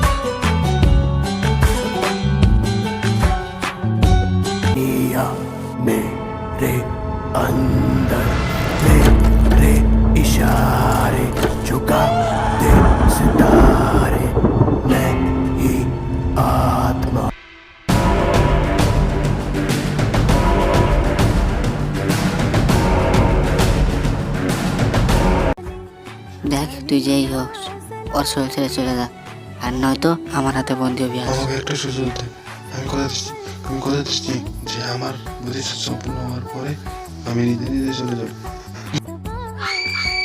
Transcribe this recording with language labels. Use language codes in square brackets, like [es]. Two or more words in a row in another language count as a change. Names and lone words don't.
[hi] या मेरे अंदर मेरे इशारे झुका दे सितारे मैं ही आत्मा [bn] দেখ তুই যেই হোক ওর শরীর ছেড়ে চলে যা, আর নয়তো আমার হাতে বন্দি হবি। আমাকে একটা সুযোগ দে। আমি কথা দিচ্ছি যে আমার বুদ্ধি সম্পূর্ণ হওয়ার পরে আমি নিজে নিজে চলে যাব।